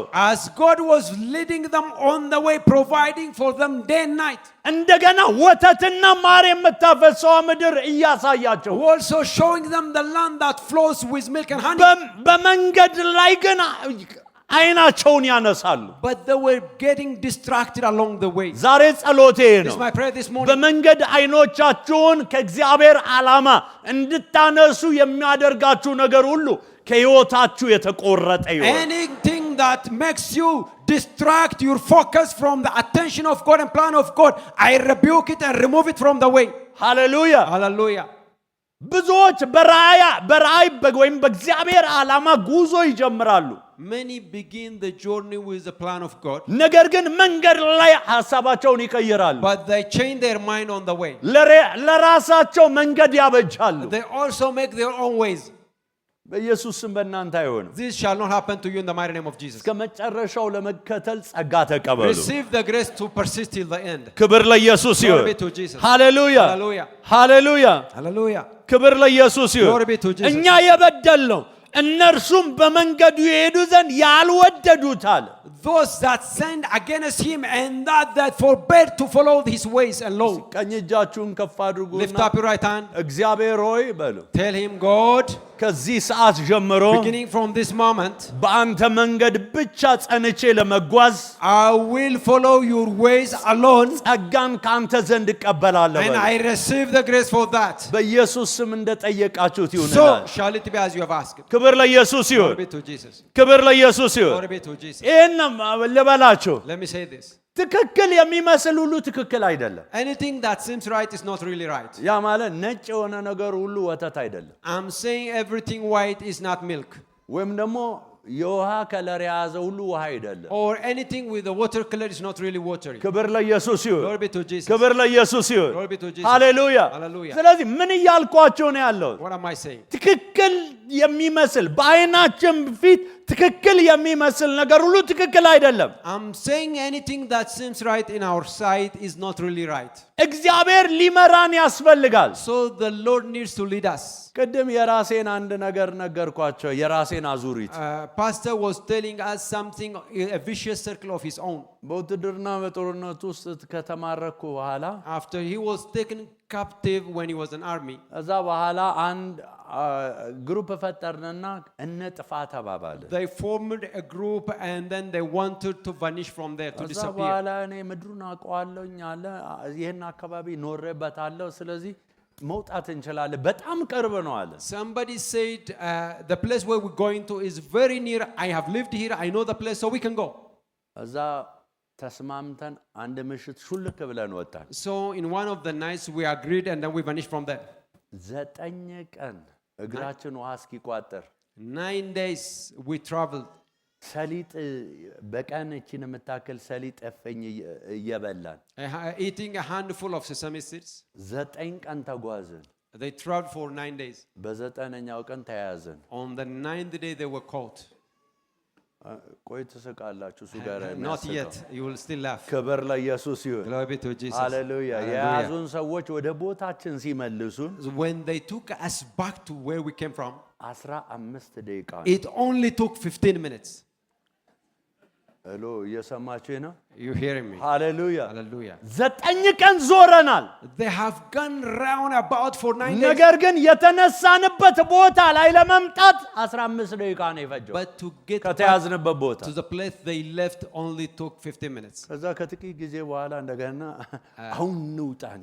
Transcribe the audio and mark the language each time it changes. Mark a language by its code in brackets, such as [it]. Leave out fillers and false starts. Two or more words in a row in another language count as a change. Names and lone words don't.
[en] As God was leading them on the way, providing for them day and night, [am] እንደገና ወተትና ማር የምታፈሰው ምድር እያሳያቸው [en] also showing them the land that flows with milk and honey. [am] በመንገድ ላይ ግን አይናቸውን ያነሳሉ። [en] But they were getting distracted along the way. [am] ዛሬ ጸሎቴ [en] This [am] ነው [en] is my prayer this morning. [am] በመንገድ አይኖቻችሁን ከእግዚአብሔር ዓላማ እንድታነሱ የሚያደርጋችሁ ነገር ሁሉ ከሕይወታችሁ የተቆረጠ ይሁን። [en] Anything that makes you distract your focus from the attention of God and plan of God, I rebuke it and remove it from the way. [am] ሃሌሉያ። [en] Hallelujah. [am] ብዙዎች በራእይ ወይም በእግዚአብሔር ዓላማ ጉዞ ይጀምራሉ። [en] Many begin the journey with the plan of God, [am] ነገር ግን መንገድ ላይ ሐሳባቸውን ይቀይራሉ። [en] but they change their mind on the way. [am] ለራሳቸው መንገድ ያበጃሉ። [en] They also make their own ways. [am] በኢየሱስ ስም በእናንተ አይሆንም። [en] This shall not happen to you in the mighty name of Jesus. [am] እስከ መጨረሻው ለመከተል ጸጋ ተቀበሉ። [en] Receive the grace to persist till the end. [am] ክብር ለኢየሱስ ይሁን። [en] Glory be to Jesus. [am] ሃሌሉያ [en] Hallelujah. [am] ሃሌሉያ። [en] Hallelujah. [am] ክብር ለኢየሱስ ይሁን። [en] Glory be to Jesus. [am] እኛ የበደል ነው እነርሱም በመንገዱ የሄዱ ዘንድ ያልወደዱት አለ። [en] Those that sinned against him and that forbade to follow his ways alone. [am] ቀኝ እጃችሁን ከፍ አድርጉና [en] Lift up your right hand. [am] እግዚአብሔር ሆይ በሉ። [en] Tell him, God, [am] ከዚህ ሰዓት ጀምሮ [en] beginning from this moment, [am] በአንተ መንገድ ብቻ ጸንቼ ለመጓዝ [en] I will follow your ways alone, [am] ጸጋን ካንተ ዘንድ እቀበላለሁ [en] and [am] በሉ። [en] I receive the grace for that. [am] በኢየሱስ ስም እንደጠየቃችሁት [en] So [am] ይሁንላል። [en] shall it be as you have asked. [am] ክብር ለኢየሱስ ይሁን። [en] Glory be to Jesus. [am] ክብር ለኢየሱስ ይሁን። [en] Glory be to Jesus. [am] ይህን ልበላችሁ፣ [en] Let me say this. [am] ትክክል የሚመስል ሁሉ ትክክል አይደለም። [en] Anything that seems right is not really right. [am] ያ ማለት ነጭ የሆነ ነገር ሁሉ ወተት አይደለም፣ [en] I'm saying everything white is not milk. [am] ወይም ደግሞ የውሃ ከለር የያዘ ሁሉ ውሃ አይደለም። [en] or anything with the water color is not really watery. [am] ክብር ለኢየሱስ ይሁን። [en] Glory be to Jesus. [am] ክብር ለኢየሱስ ይሁን። [en] Glory be to Jesus. [am] ሃሌሉያ። [en] Hallelujah. [am] ስለዚህ ምን እያልኳቸው ነው ያለው? [en] What am I saying? [am] ትክክል የሚመስል በአይናችን ፊት ትክክል የሚመስል ነገር ሁሉ ትክክል አይደለም። [en] I'm saying anything that seems right in our sight is not really right. [am] እግዚአብሔር ሊመራን ያስፈልጋል። [en] So the Lord needs to lead us. [am] ቅድም የራሴን አንድ ነገር ነገርኳቸው፣ የራሴን አዙሪት። [en] Pastor was telling us something, a vicious circle of his own. [am] በውትድርና በጦርነት ውስጥ ከተማረኩ በኋላ [en] After he was taken captive when he was in army. [am] እዛ በኋላ አንድ ግሩፕ ፈጠርንና እንጥፋ ተባባለ። [en] They formed a group and then they wanted to vanish from there, to [am] እዛ [en] disappear. [am] በኋላ እኔ ምድሩን አውቀዋለሁኝ አለ፣ ይሄን አካባቢ ኖሬበታለሁ፣ ስለዚህ መውጣት እንችላለን፣ በጣም ቅርብ ነው አለ። [en] Somebody said the place where we're going to is very near. I have lived here, I know the place, so we can go. [am] እዛ ተስማምተን አንድ ምሽት ሹልክ ብለን ወጣን። [en] So in one of the nights we agreed and then we vanished from there. [am] 9 ቀን እግራችን ውሃ እስኪቋጠር [en] 9 days we traveled. [am] ሰሊጥ በቀን እቺን የምታክል ሰሊጥ እፈኝ እየበላን [en] Eating a handful of sesame seeds. [am] 9 ቀን ተጓዝን። [en] They traveled for 9 days. [am] በ9ኛው ቀን ተያዘን። [en] On the 9th day they were caught. [am] ቆይ ትስቃላችሁ፣ እሱ ጋር [en] Not yet, you will still laugh. [am] ክብር ለኢየሱስ ይሁን። [en] Glory be to Jesus. [am] ሃሌሉያ። የያዙን ሰዎች ወደ ቦታችን ሲመልሱን [en] When they took us back to where we came from, [am] 15 ደቂቃ [en] it only took 15 minutes. [am] ሄሎ እየሰማችሁ ነው? [en] You hearing me? [am] ሃሌሉያ። [en] Hallelujah. [am] 9 ቀን ዞረናል። [en] They have gone round about for 9 days. [am] ነገር ግን የተነሳንበት ቦታ ላይ ለመምጣት 15 ደቂቃ ነው የፈጀው። [en] But to get [am] ከተያዝንበት ቦታ [en] to the place they left only took 15 minutes. [am] ከዛ ከጥቂት ጊዜ በኋላ እንደገና አሁን እንውጣን